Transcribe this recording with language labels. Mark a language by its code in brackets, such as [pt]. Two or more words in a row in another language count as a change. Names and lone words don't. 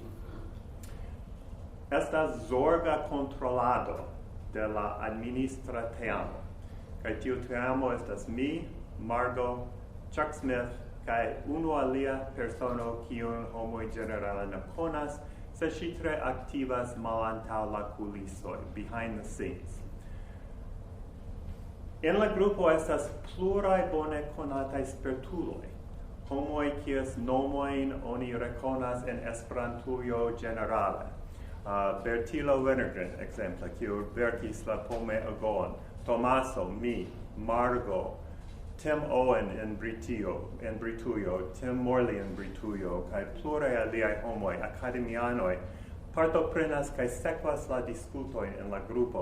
[eo] Estas zorga kontrolado de la administra teamo. Kaj tiu teamo estas mi, Margo, Chuck Smith, kaj unu alia persono kiun homoj ĝenerale ne konas, sed ŝi tre aktivas malantaŭ la kulisoj, [en] behind the scenes. [eo] En la grupo estas pluraj bone konataj spertuloj, homoj kies nomojn oni rekonas en Esperantujo ĝenerale. Bertilo Wennergren, exemple, kiu verkis la Pome Agon, Tomaso, mi, Margo, Tim Owen en Britujo, Tim Morley en Britujo, kai pluraj aliaj homoj, akademianoj, partoprenas kaj sekvas la diskutojn en la grupo.